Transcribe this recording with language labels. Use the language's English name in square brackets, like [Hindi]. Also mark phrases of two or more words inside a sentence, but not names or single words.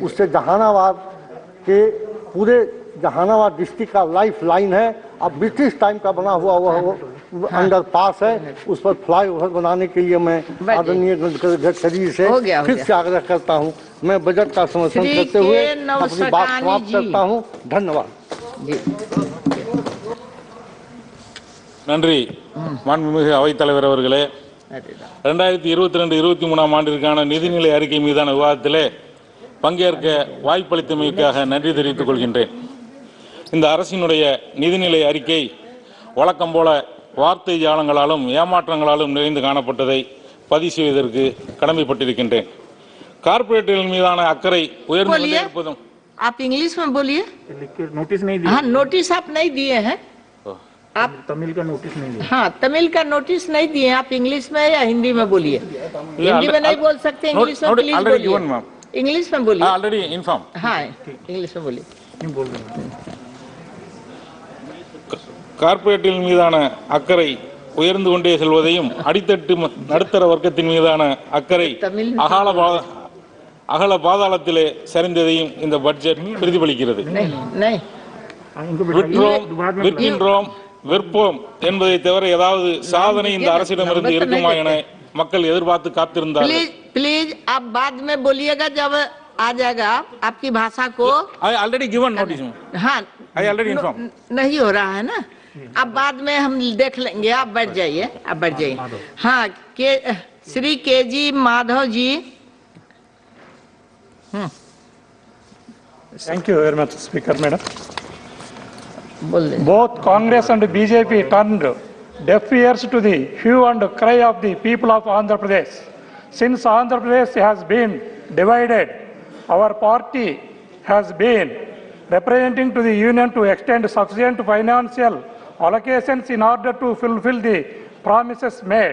[Hindi] उससे जहानाबाद के पूरे जहानाबाद डिस्ट्रिक्ट का [English] life line [Hindi] है। अब [English] British time [Hindi] का बना हुआ वह अंडरपास है, उस पर फ्लाईओवर बनाने के लिए मैं आदरणीय गडकरी से फिर से आग्रह करता हूं। मैं बजट का समर्थन करते हुए अपनी बात समाप्त करता हूं। धन्यवाद। [Tamil] நன்றி மாண்புமிகு அவைத்தலைவர் அவர்களே. 2022-23 ஆண்டிற்கான நிதிநிலை அறிக்கை மீதான விவாதத்திலே பங்கேற்க வாய்ப்பளித்தமைக்காக நன்றி தெரிவித்துக் கொள்கின்றேன். இந்த அரசினுடைய நிதிநிலை அறிக்கை வழக்கம் போல வார்த்தை ஜாலங்களாலும் ஏமாற்றங்களாலும் நிறைந்து காணப்பட்டதை பதிவு செய்வதற்கு கடமைப்பட்டிருக்கின்றேன். கார்ப்பரேட்டுகள் மீதான அக்கறை உயர்ந்து கொண்டே இருப்பதும். [Hindi] आप इंग्लिश में बोलिए। नोटिस नहीं दिया। हाँ, नोटिस आप नहीं दिए हैं। आप तमिल का नोटिस नहीं दिया। हाँ, तमिल का नोटिस नहीं दिए। आप इंग्लिश में या हिंदी में बोलिए। हिंदी में नहीं बोल सकते, इंग्लिश में प्लीज बोलिए। इंग्लिश में बोलिए। [English] already inform. [Hindi] हाँ, इंग्लिश में बोलिए। [Tamil] கார்ப்பரேட்டுகள் மீதான அக்கறை உயர்ந்து கொண்டே செல்வதையும் அடித்தட்டு நடுத்தர வர்க்கத்தின் மீதான அக்கறை அகல பாதாளத்திலே சரிந்ததையும் இந்த பட்ஜெட் பிரதிபலிக்கிறது. விற்கின்றோம் விற்போம் என்பதை தவிர ஏதாவது சாதனை இந்த அரசிடமிருந்து இருக்குமா என மக்கள் எதிர்பார்த்து காத்திருந்தார்கள். [Hindi] प्लीज आप बाद में बोलिएगा जब आ जाएगा आपकी भाषा को। [English] I already given notice. [Hindi] हाँ, [English] I already inform. [Hindi] नहीं हो रहा है ना, अब बाद में हम देख लेंगे। आप बैठ जाइए, आप बैठ जाइए। हाँ, श्री KG माधव जी। [English] Thank you very much, Speaker Madam. Both Congress and BJP turned deaf ears to the hue and cry of the people of Andhra Pradesh. Since Andhra Pradesh has been divided, our party has been representing to the union to extend sufficient financial allocations in order to fulfill the promises made.